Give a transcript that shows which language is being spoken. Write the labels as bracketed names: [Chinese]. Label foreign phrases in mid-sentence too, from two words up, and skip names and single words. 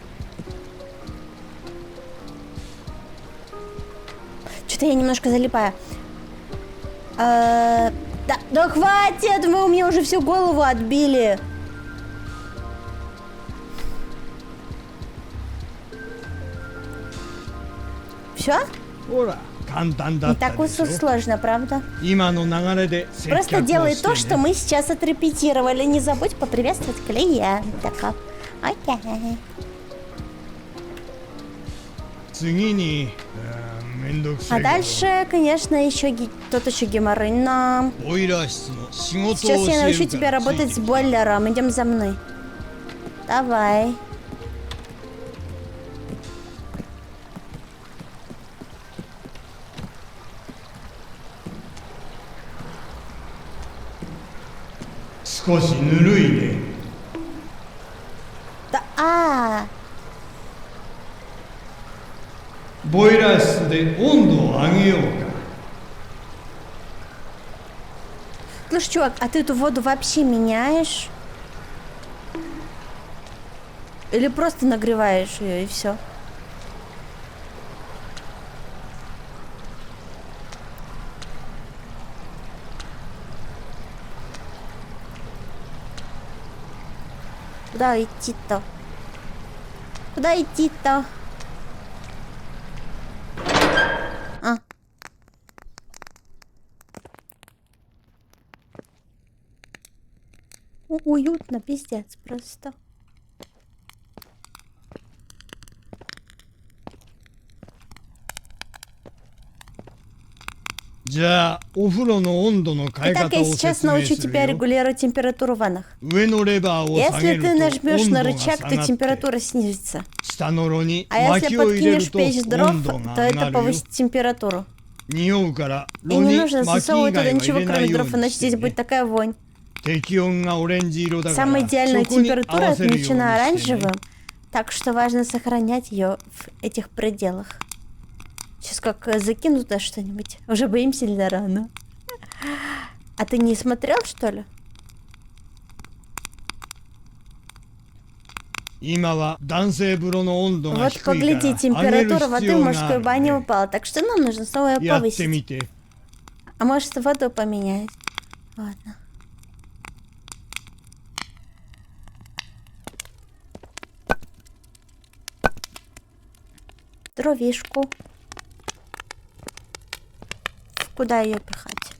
[Russian] Что-то я немножко залипаю. Да хватит, вы у меня уже всю голову отбили. Все? [Japanese] ほら簡単だ [Russian] Не [Japanese] ったで [Russian] так [Japanese] しょ [Russian] сложно, правда? [Japanese] 今の流れで接客 [Russian] Просто [Japanese] を [Russian] делай [Japanese] して [Russian] то, что [Japanese] ね [Russian] мы сейчас отрепетировали. Не забудь поприветствовать клиентов. Окей. [Japanese] 次にめんどくさ [Russian] А [Japanese] いけど [Russian] дальше, конечно, еще тот еще геморрой нам. [Japanese] ボイラー室の仕事を [Russian] Сейчас [Japanese] 教 [Russian] я [Japanese] え [Russian] научу [Japanese] るか [Russian] тебя [Japanese] らついて [Russian] работать [Japanese] き [Russian] с [Japanese] て [Russian] бойлером. Идем за мной. Давай. [Japanese] С 少しぬるいね [Russian] Да, [Japanese] ボイラー室で温度を上げようか [Russian] Слушай, чувак, а ты эту воду вообще меняешь? Или просто нагреваешь ее и все? Куда идти-то? Куда идти-то? А. Уютно, пиздец просто. [Japanese] じゃあお風呂の温度の変え [Russian] Итак, [Japanese] 方 [Russian] я [Japanese] を [Russian] сейчас [Japanese] 説明 [Russian] научу [Japanese] する [Russian] тебя [Japanese] よ [Russian] регулировать температуру в ваннах. [Japanese] 上のレバーを下げ [Russian] Если [Japanese] る [Russian] ты [Japanese] と [Russian] нажмешь [Japanese] 温 [Russian] на [Japanese] 度が [Russian] рычаг, [Japanese] 下 [Russian] то [Japanese] がって [Russian] температура снизится. [Japanese] 下の炉に [Russian] А [Japanese] 薪 [Russian] если [Japanese] を入れる [Russian] подкинешь [Japanese] と [Russian] печь дров, [Japanese] 温度 [Russian] то [Japanese] が上 [Russian] это [Japanese] がるよ [Russian] повысит температуру. [Japanese] 匂うから [Russian] И [Japanese] 炉 [Russian] не [Japanese] に [Russian] нужно [Japanese] 薪以 [Russian] засовывать [Japanese] 外 [Russian] туда [Japanese] は入 [Russian] ничего, [Japanese] れな [Russian] кроме [Japanese] いよう [Russian] дров, [Japanese] に [Russian] иначе [Japanese] して [Russian] здесь будет [Japanese] ね [Russian] такая вонь. [Japanese] 適温がオレンジ色だから [Russian] Самая [Japanese] そ [Russian] идеальная [Japanese] こに合 [Russian] температура [Japanese] わせるように [Russian] отмечена [Japanese] してね [Russian] оранжевым, так что важно сохранять ее в этих пределах. Сейчас как закину туда что-нибудь. Уже боимся или рано? А ты не смотрел, что ли? [Japanese] 今は男性風呂の温度が [Russian] Вот [Japanese] 低いから [Russian] погляди, [Japanese] 上げる [Russian] температура [Japanese] 必 [Russian] воды в [Japanese] 要があ [Russian] мужской [Japanese] る [Russian] бане [Japanese] ね [Russian] упала, так что нам нужно снова ее [Japanese] やって [Russian] повысить. [Japanese] みて [Russian] А может воду поменять? Ладно. Дровишку. Куда ее пихать?